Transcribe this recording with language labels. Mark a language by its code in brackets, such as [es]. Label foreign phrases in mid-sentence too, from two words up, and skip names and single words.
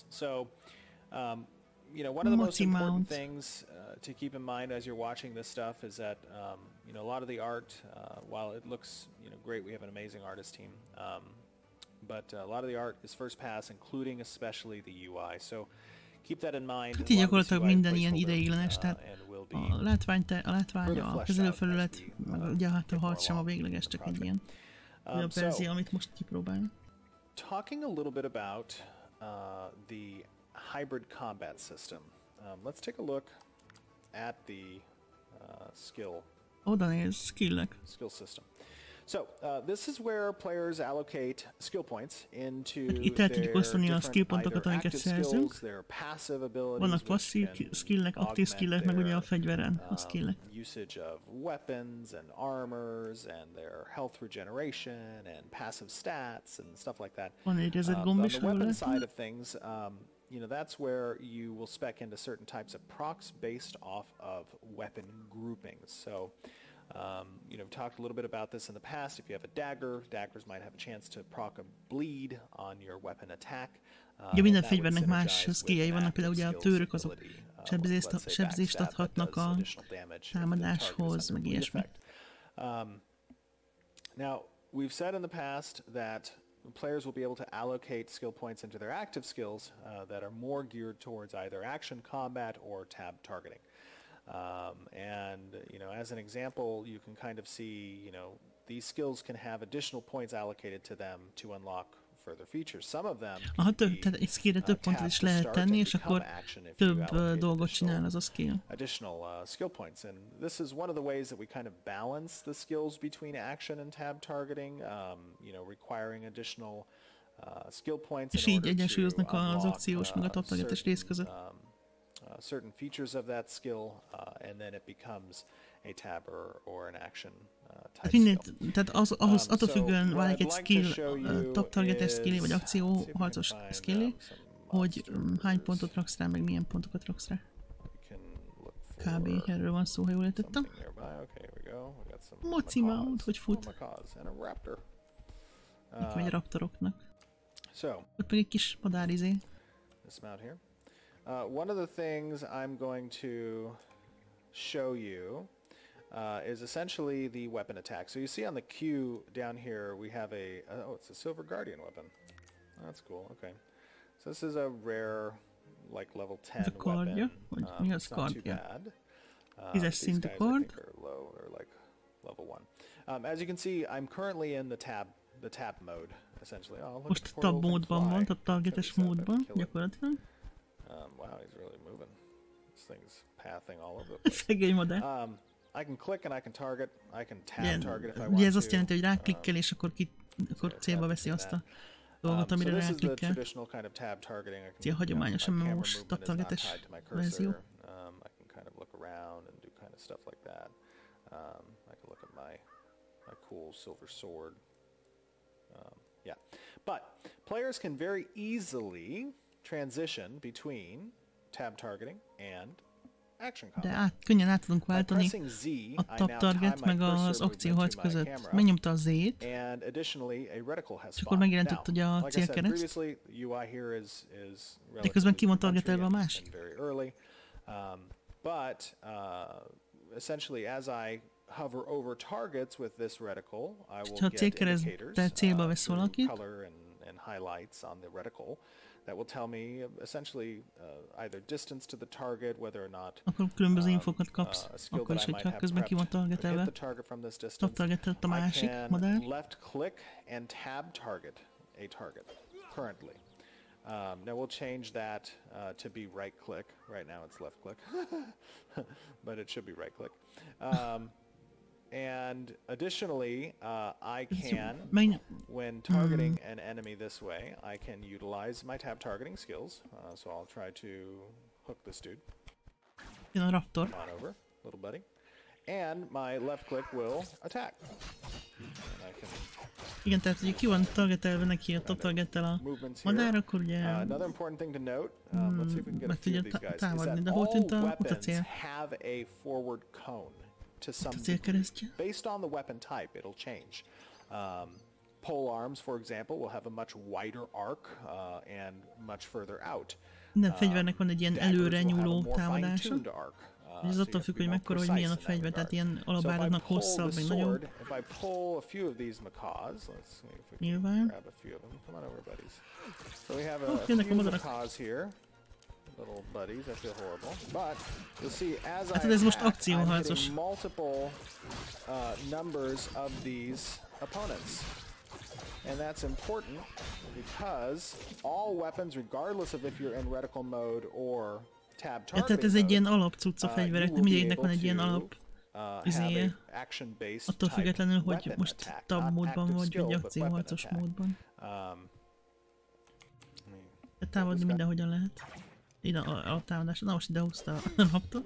[en] So. You know, one of the most important things to keep in mind as you're watching this stuff is that, you know, a lot of the art, while it looks, you know, great, we have an amazing artist team, but a lot of the art is first pass, including especially the UI. So keep that in mind. [hu] Hát így gyakorlatilag minden ilyen ideiglenes, tehát a látvány, a kezelőfelület, meg ugye hát a harc sem a végleges, csak egy ilyen újabb verzió, amit most kipróbálunk. [en] Talking a little bit about the hybrid combat system. Let's take a look at the skill system. So this is where players allocate skill points into [hu] itt el tudjuk osztani a skill pontokat, amiket szerzünk. Vannak passzív skillek, aktív skillek, meg ugye a fegyveren a skillek. [en] Usage of weapons and armors and their health regeneration and passive stats and stuff like that. [hu] Van egy rezet gomb is felület. [en] You know, that's where you will spec into certain types of procs based off of weapon groupings. So, you know, we've talked a little bit about this in the past. If you have a dagger, daggers might have a chance to proc a bleed on your weapon attack. [hu] Ja, minden fegyvernek más skilljei vannak, például ugye a tőrök azok sebzést adhatnak a támadáshoz, meg ilyesmi. [en] Now, we've said in the past that players will be able to allocate skill points into their active skills that are more geared towards either action combat or tab targeting. And, you know, as an example, you can kind of see, you know, these skills can have additional points allocated to them to unlock further features. Some of them [hu] tehát egy skillre több pontot is lehet tenni, és akkor több dolgot csinál az a skill. [en] Additional skill points, and this is one of the ways that we kind of balance the skills between action and tab targeting, you know, requiring additional skill points [hu] és így egyensúlyoznak az akciós meg a taptalgatás rész között. [en] Certain features of that skill, and then it becomes a tab or an action type skill. [hu] Tehát attól függően válik egy skill, taptalgatás skillé, vagy akcióharcos skillé, hogy hány pontot raksz rá, meg milyen pontokat raksz rá. Kb. Erről van szó, ha jól értettem. Moci mount, hogy fut. Itt megy a raptoroknak. Ott meg egy kis madárizé. [en] One of the things I'm going to show you is essentially the weapon attack. So you see on the queue down here we have it's a Silver Guardian weapon. That's cool, okay. So this is a rare, like level 10 weapon. It's not too bad. These guys I think are low, or like level 1. As you can see, I'm currently in the tab mode, essentially. [hu] Most tab módban van, tehát targetes módban, gyakorlatilag. [en] Wow, he's really moving. This thing's pathing all over the place. [hu] Szegény modell. [en] I can click and I can target. I can tab target if I want [hu] ugye ez azt jelenti, hogy ráklikkel és akkor akkor célba veszi azt a dolgot, amire ráklikkel. Ez a hagyományosan memós taptalgetés verzió. [en] Cool silver sword. Yeah, but players can very easily transition between tab targeting and action combat. [hu] De könnyen át tudunk váltani a [en] tab target [hu] meg az akcióharc között. Megnyomta a Z-t, és akkor megjelentett ugye a célkereszt, de közben ki van targetelve a másik. [en] But essentially, as I hover over targets with this reticle, I will get indicators through color and highlights on the reticle that will tell me essentially either distance to the target, whether or not [hu] akkor különböző infokat kapsz, akkor is, hogyha közben ki van targetelve. Top targetelt a másik madár. [en] Left click and tab target a target currently. Now we'll change that to be right click. Right now it's left click, but it should be right click. And additionally, I can, when targeting an enemy this way, I can utilize my tab targeting skills. So I'll try to hook this dude. Come on over, little buddy. And my left click will attack. And I can... [hu] Igen, tehát ugye ki van targetelve neki a top targettel a madár, akkor ugye [en] another important thing to note, let's see if we can get a few of these guys, is [hu] támadni, de [en] that [hu] hol [en] all [hu] tűnt a [en] weapons have a forward cone to some degree. Based on the weapon type, it'll change. Pole arms, for example, will have a much wider arc and much further out. [hu] Minden fegyvernek van egy ilyen előre nyúló támadása. És ez attól függ, hogy mekkora, hogy milyen a fegyver, tehát ilyen alapáradnak hosszabb, meg nagyobb. Nyilván. Jönnek a madarak. Hát ez most akcióharcos. [en] And that's important because all weapons, regardless of if you're in reticle mode or tab targeting [hu] tehát ez egy ilyen alapcucc a fegyvereknek, mindegyiknek van egy ilyen alap izéje. Attól függetlenül, hogy most tab módban vagy akcióharcos módban. Tehát támadni mindenhogyan lehet. Ide a támadásra. Na most ide húzta a laptop.